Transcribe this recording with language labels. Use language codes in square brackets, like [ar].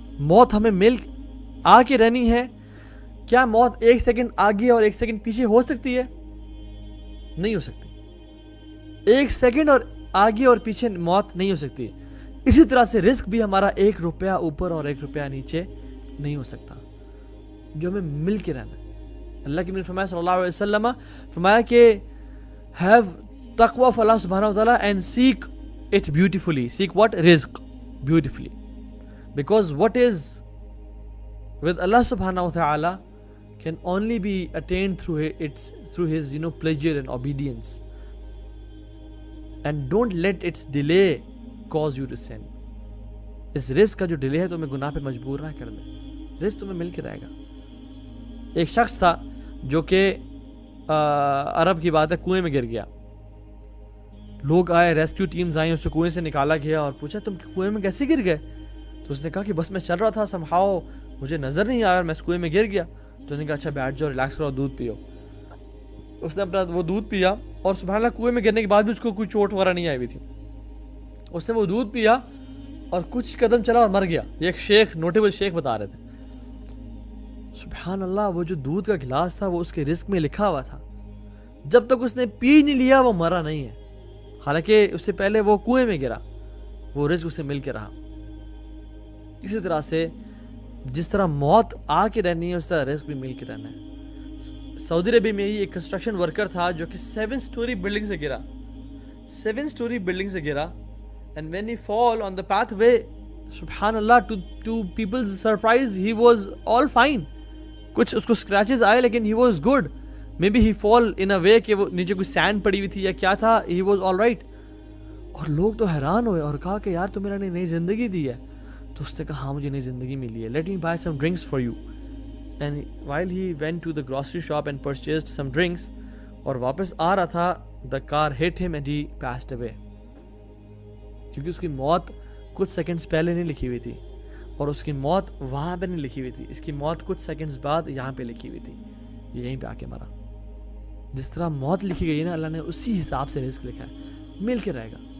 [ur] موت ہمیں مل آ کے رہنی ہے. کیا موت 1 سیکنڈ آگے اور 1 سیکنڈ پیچھے ہو سکتی ہے؟ نہیں ہو سکتی. 1 سیکنڈ اور آگے اور پیچھے موت نہیں ہو سکتی. اسی طرح سے رزق بھی ہمارا 1 روپیہ اوپر اور 1 روپیہ نیچے نہیں ہو سکتا, جو ہمیں مل کے رہنا ہے. اللہ کے نبی فرمایا صلی اللہ علیہ وسلم فرمایا کہ [en] have taqwa of Allah subhanahu wa ta'ala and seek it beautifully. Seek what? Rizq beautifully. Because what is with Allah subhanahu wa ta'ala can only be attained through his pleasure and obedience. And don't let its delay cause you to sin. [ur] اس رزق کا جو delay ہے تمہیں گناہ پہ مجبور نہ کر دے. رزق تمہیں مل کے رہے گا. ایک شخص تھا جو کہ عرب کی بات ہے کنویں میں گر گیا. لوگ آئے, ریسکیو ٹیمز آئیں, اسے کنویں سے نکالا گیا اور پوچھا تم کنویں میں کیسے گر گئے؟ تو اس نے کہا کہ بس میں چل رہا تھا, سمہاؤ مجھے نظر نہیں آیا اور میں اس کنویں میں گر گیا. تو اس نے کہا اچھا بیٹھ جاؤ, ریلیکس کرو, دودھ پیو. اس نے اپنا وہ دودھ پیا اور سبحان اللہ کنویں میں گرنے کے بعد بھی اس کو کوئی چوٹ وغیرہ نہیں آئی ہوئی تھی. اس نے وہ دودھ پیا اور کچھ قدم چلا اور مر گیا. یہ ایک شیخ, نوٹیبل شیخ بتا رہے تھے. سبحان اللہ, وہ جو دودھ کا گلاس تھا وہ اس کے رزق میں لکھا ہوا تھا. جب تک اس نے پی نہیں لیا وہ مرا نہیں ہے, حالانکہ اس سے پہلے وہ کنویں میں گرا, وہ رزق اسے مل کے رہا. اسی طرح سے جس طرح موت آ کے رہنی ہے اس طرح رزق بھی مل کے رہنا ہے. سعودی عربیہ میں ہی ایک کنسٹرکشن ورکر تھا جو کہ 7 سٹوری بلڈنگ سے گرا, 7 سٹوری بلڈنگ سے گرا. [en] And when he fall on the pathway, subhanallah, to people's surprise, he was all fine. [ur] کچھ اس کو scratches آئے لیکن [en] he was good. Maybe he fall in a way [ur] کہ وہ نیچے کوئی سینڈ پڑی ہوئی تھی یا کیا تھا, [en] he was all right. [ur] اور لوگ تو حیران ہوئے اور کہا کہ یار تو میرا نے نئی زندگی دی ہے. تو اس نے کہا ہاں مجھے نئی زندگی ملی ہے, [en] let me buy some drinks for you. And while he went to the grocery shop and purchased some drinks, [ur] اور واپس آ رہا تھا, [en] the car hit him and he passed away. [ur] کیونکہ اس کی موت کچھ سیکنڈز پہلے نہیں لکھی ہوئی تھی اور اس کی موت وہاں پہ نہیں لکھی ہوئی تھی, اس کی موت کچھ سیکنڈز بعد یہاں پہ لکھی ہوئی تھی, یہیں پہ آ کے مرا. جس طرح موت لکھی گئی ہے نا, اللہ نے اسی حساب سے رزق لکھا ہے, مل کے رہے گا.